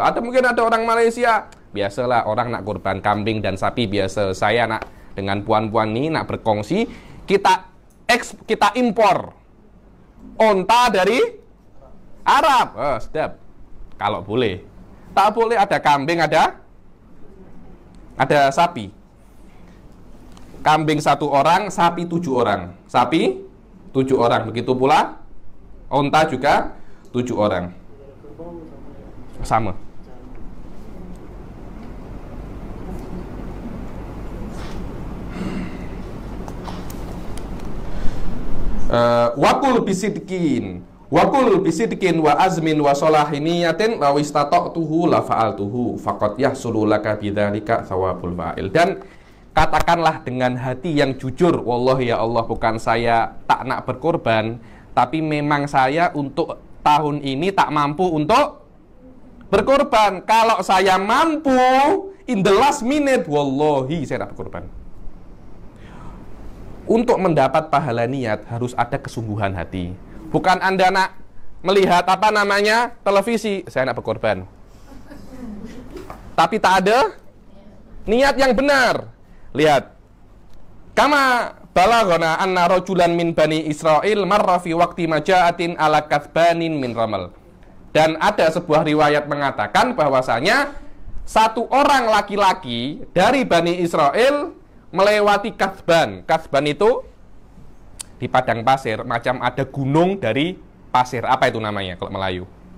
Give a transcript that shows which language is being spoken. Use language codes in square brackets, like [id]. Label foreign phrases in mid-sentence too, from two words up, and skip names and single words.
[ms] Atau mungkin ada orang Malaysia, biasalah orang nak korban kambing dan sapi biasa. Saya nak dengan puan-puan ini nak berkongsi, kita impor onta dari Arab. Sedap. Kalau boleh. Tak boleh ada kambing, ada sapi. Kambing 1 orang, sapi 7 orang. Sapi 7 orang. Begitu pula onta juga 7 orang. Sama. [ar] وقل بصدق وعزم وصلاح نية لو استطعته لفعلته فقد يحصل لك بذلك ثواب الفاعل. [ms] Dan katakanlah dengan hati yang jujur, [ar] والله يا الله, [ms] bukan saya tak nak berkorban, tapi memang saya untuk tahun ini tak mampu untuk berkorban. Kalau saya mampu [en] in the last minute, [ms] wallahi saya tak berkorban. Untuk mendapat pahala niat harus ada kesungguhan hati. Bukan Anda nak melihat televisi, saya nak berkorban, tapi tak ada niat yang benar. Lihat, [ar] كما بلغنا أن رجلا من بني إسرائيل مر في وقت مجاعة على كثبان من رمل. [ms] Dan ada sebuah riwayat mengatakan bahwasanya satu orang laki-laki dari Bani Israel melewati Kathban. Kathban itu di padang pasir, macam ada gunung dari pasir. Apa itu namanya kalau Melayu?